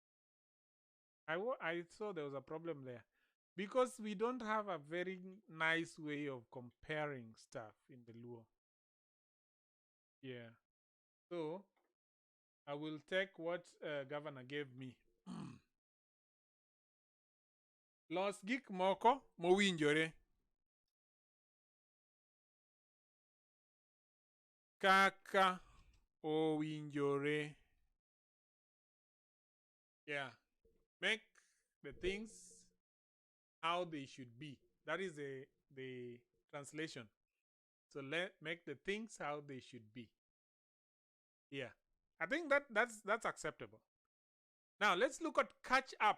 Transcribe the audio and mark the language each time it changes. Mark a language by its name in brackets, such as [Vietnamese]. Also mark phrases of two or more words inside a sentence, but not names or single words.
[English] I saw there was a problem there. Because we don't have a very nice way of comparing stuff in the Luo. Yeah. So, I will take what Governor gave me. [Luo (Kenya and Tanzania)] Los gik moko mowinjore. Kaka owinjore. [English] Yeah. Make the things how they should be. That is the translation. So make the things how they should be. Yeah. I think that's acceptable. Now let's look at catch up.